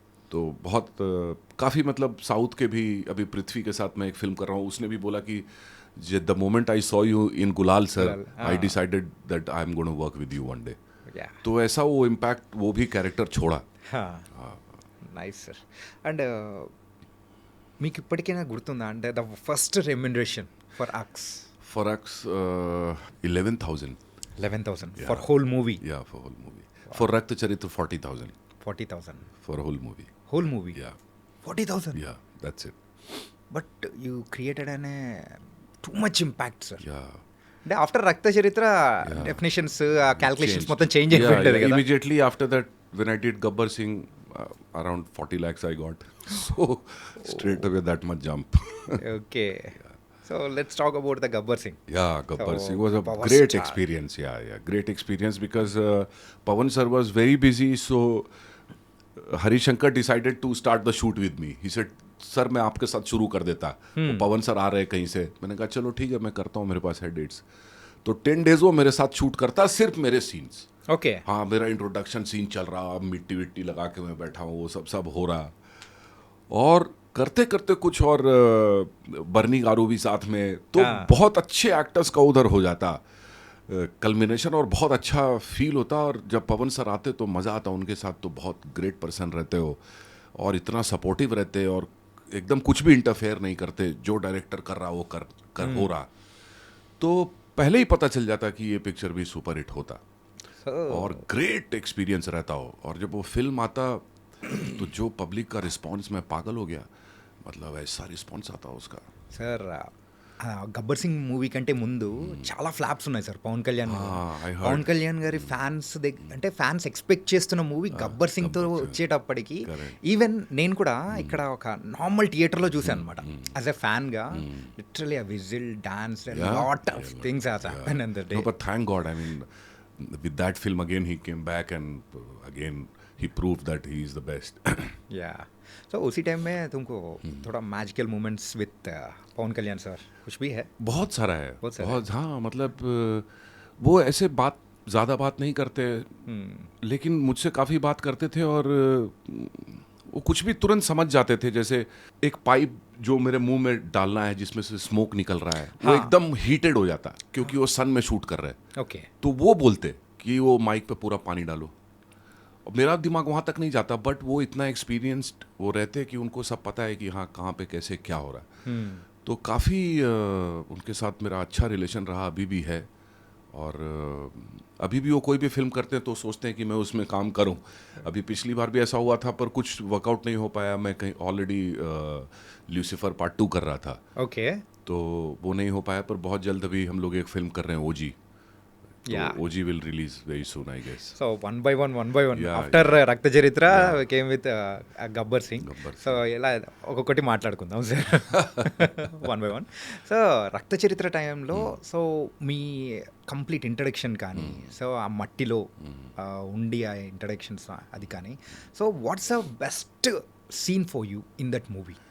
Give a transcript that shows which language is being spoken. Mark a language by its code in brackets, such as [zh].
[hi] तो बहुत काफ़ी मतलब साउथ के भी, अभी पृथ्वी के साथ मैं एक फिल्म कर रहा हूँ, उसने भी बोला कि [en] The moment I saw you in Gulaal sir, I decided that I am going to work with you one day. [hi] तो ऐसा वो इम्पैक्ट वो भी कैरेक्टर छोड़ा. [en] Nice sir. And [te] మీకు ఇప్పటికైనా గుర్తుందా అంటే [en] The first remuneration for acts? For acts 11,000. 11,000 for whole movie? Yeah, for whole movie. For Rakta Charitra 40,000. 40,000 for whole movie. Whole movie? Yeah. 40,000? Yeah, that's it. But you created an too much impact sir. Yeah. [te] అంటే after రక్త చరిత్ర definitions, calculations మొత్తం change అయిపోయింది కదా. [en] Immediately after that, when I did Gabbar Singh, around 40 lakhs I got. So straight away that much jump. Okay. So So let's talk about the Gabbar Singh. Yeah, Gabbar So, Singh was a power great star. experience. Yeah, great experience because Pawan sir was very busy. So Hari Shankar decided to start the shoot with me. He said, [hi] "sir मैं आपके साथ शुरू कर देता." वो पवन sir आ रहे कहीं से, मैंने कहा चलो ठीक है मैं करता हूँ, मेरे पास है डेट्स. तो 10 डेज वो मेरे साथ शूट करता, सिर्फ मेरे सीन्स. Okay. हाँ, मेरा इंट्रोडक्शन सीन चल रहा, मिट्टी विट्टी लगा के मैं बैठा हूँ, वो सब हो रहा. और करते करते कुछ और बर्नी गारू भी साथ में, तो हाँ. बहुत अच्छे एक्टर्स का उधर हो जाता कल्मिनेशन, और बहुत अच्छा फील होता. और जब पवन सर आते तो मज़ा आता उनके साथ. तो बहुत ग्रेट पर्सन रहते हो और इतना सपोर्टिव रहते और एकदम कुछ भी इंटरफेयर नहीं करते. जो डायरेक्टर कर रहा वो कर हो रहा. तो पहले ही पता चल जाता कि ये पिक्चर भी सुपर हिट होता. [en] So, [hi] और ग्रेट एक्सपीरियंस रहता हो. और जब वो फिल्म आता तो जो पब्लिक का रिस्पांस, मैं पागल हो गया. मतलब ऐसा रिस्पांस आता उसका. [te] సార్ గబ్బర్ సింగ్ మూవీ కంటే ముందు చాలా ఫ్లాప్స్ ఉన్నాయి సార్ పవన్ కళ్యాణ్ గారు. [en] I heard. [te] పవన్ కళ్యాణ్ గారి ఫ్యాన్స్ అంటే ఫ్యాన్స్ ఎక్స్పెక్ట్ చేస్తున్న మూవీ గబ్బర్ సింగ్ తో వచ్చేటప్పటికి ఈవెన్ నేను కూడా ఇక్కడ ఒక నార్మల్ థియేటర్లో చూసాను అనమాట. [en] As a fan గా literally ఆ whistle dance lot of things has happen in the day. No, but thank God, I mean, with that film again he came back and again he proved that he is the best. [hi] या सो उसी time में तुमको थोड़ा [en] magical moments with [hi] Pawan Kalyan sir कुछ भी है? बहुत सारा है. बहुत सारा बहुत, हाँ, मतलब वो ऐसे ज़्यादा बात नहीं करते, लेकिन मुझसे काफ़ी बात करते थे. और वो कुछ भी तुरंत समझ जाते थे. जैसे एक पाइप जो मेरे मुंह में डालना है जिसमें से स्मोक निकल रहा है, वो एकदम हीटेड हो जाता क्योंकि वो सन में शूट कर रहे हैं. [en] Okay. [hi] तो वो बोलते कि वो माइक पे पूरा पानी डालो. और मेरा दिमाग वहाँ तक नहीं जाता, बट वो इतना एक्सपीरियंस्ड वो रहते कि उनको सब पता है कि हाँ कहाँ पे कैसे क्या हो रहा है. तो काफ़ी उनके साथ मेरा अच्छा रिलेशन रहा, अभी भी है. और अभी भी वो कोई भी फिल्म करते हैं तो सोचते हैं कि मैं उसमें काम करूं. अभी पिछली बार भी ऐसा हुआ था पर कुछ वर्कआउट नहीं हो पाया. मैं कहीं ऑलरेडी ल्यूसीफर पार्ट 2 कर रहा था, [en] Okay. [hi] तो वो नहीं हो पाया. पर बहुत जल्द अभी हम लोग एक फिल्म कर रहे हैं, ओजी. [en] Yeah. OG will release very soon, I guess. So one by one Yeah, after Rakta Charitra came with Gabbar Singh. Gabbar Singh. [te] So ఇలా ఒక్కొక్కటి మాట్లాడుకుందాం sir [en] One by one. [te] So రక్త చరిత్ర టైంలో సో మీ కంప్లీట్ ఇంట్రడక్షన్ కానీ, సో ఆ మట్టిలో ఉండి ఆ ఇంట్రడక్షన్స్ అది కానీ, so [en] What's the best scene for you in that movie?